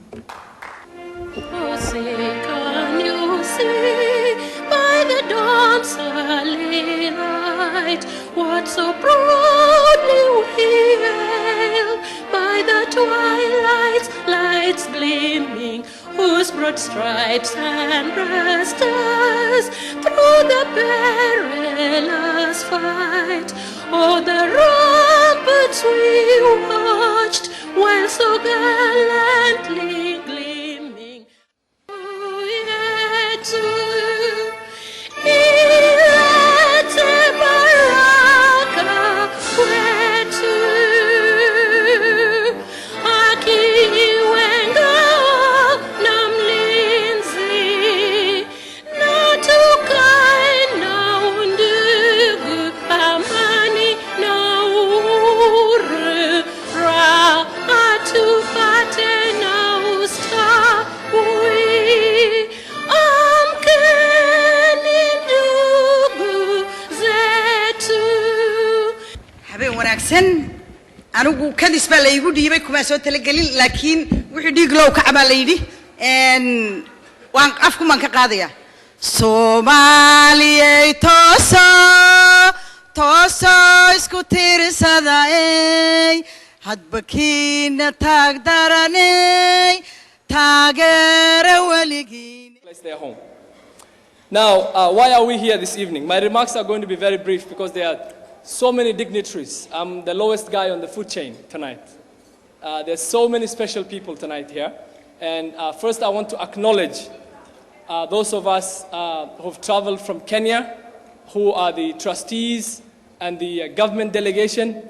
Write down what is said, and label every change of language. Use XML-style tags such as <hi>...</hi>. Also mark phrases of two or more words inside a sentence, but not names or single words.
<en>Can you see by the dawn's early light what so proudly we hail by the twilight's lights gleaming, whose broad stripes and breasters through the perilous fight? Oh, the ramparts we watched while so gallantly gleaming.</en> <sw>Oh, yet baraka wetu akiwenga na mlinzi na tukae na undugu, amani na raha tupate na ustawi. Amkeni ndugu zetu.</sw> <so>habeen wanaagsan. anigu kadis baa la igu dhiibay kuma soo talagelin, laakiin wixii dhiig loo ka cabaa la yidhi waan afku man ka qaadaya. Soomaaliyey tooso tooso isku tiirsaday hadba kiina taag daranay taageera weligiin.</so> <en>Place their home. Now, why are we here this evening? My remarks are going to be very brief because there are so many dignitaries. I'm the lowest guy on the food chain tonight. There's so many special people tonight here. And first I want to acknowledge those of us who've traveled from Kenya, who are the trustees and the government delegation.</en>